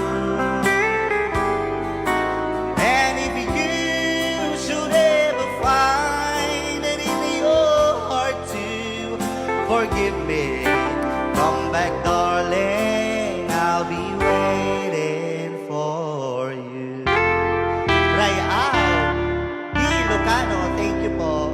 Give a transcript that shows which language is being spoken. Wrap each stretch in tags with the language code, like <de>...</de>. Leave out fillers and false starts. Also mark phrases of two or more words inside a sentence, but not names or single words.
<en>And if you should ever find it in your heart to forgive me, come back, darling. I'll be waiting for you.</en> <ilo>Rayaw, di Ilocano,</ilo> <en>thank you po.</en>